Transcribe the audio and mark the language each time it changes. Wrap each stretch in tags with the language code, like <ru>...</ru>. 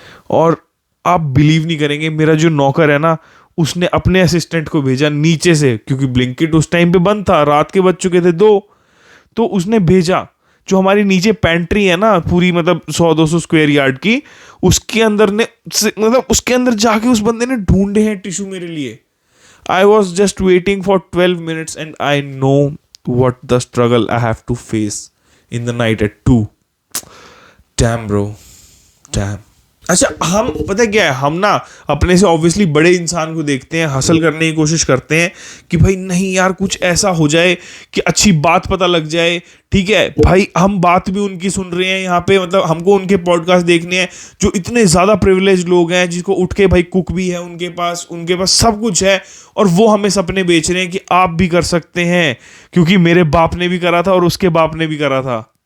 <hi>और आप बिलीव नहीं करेंगे, मेरा जो नौकर है ना, उसने अपने असिस्टेंट को भेजा नीचे से, क्योंकि ब्लिंकिट उस टाइम पे बंद था, रात के बज चुके थे 2, तो उसने भेजा जो हमारी नीचे पेंट्री है ना, पूरी मतलब 100-200 स्क्वायर यार्ड की, उसके अंदर ने मतलब उसके अंदर जाके उस बंदे ने ढूंढे हैं टिश्यू मेरे लिए।</hi> <en>I was just waiting for 12 minutes and I know what the struggle I have to face in the night at 2. Damn bro, damn.</en> <hi>अच्छा, हम पता क्या है, हम ना अपने से ऑब्वियसली बड़े इंसान को देखते हैं, हासिल करने की कोशिश करते हैं कि भाई नहीं यार कुछ ऐसा हो जाए कि अच्छी बात पता लग जाए, ठीक है भाई। हम बात भी उनकी सुन रहे हैं यहाँ पे, मतलब हमको उनके पॉडकास्ट देखने हैं जो इतने ज़्यादा प्रिविलेज लोग हैं, जिसको उठ के भाई कुक भी है उनके पास सब कुछ है, और वो हमें सपने बेच रहे हैं कि आप भी कर सकते हैं, क्योंकि मेरे बाप ने भी करा था और उसके बाप ने भी करा था।</hi>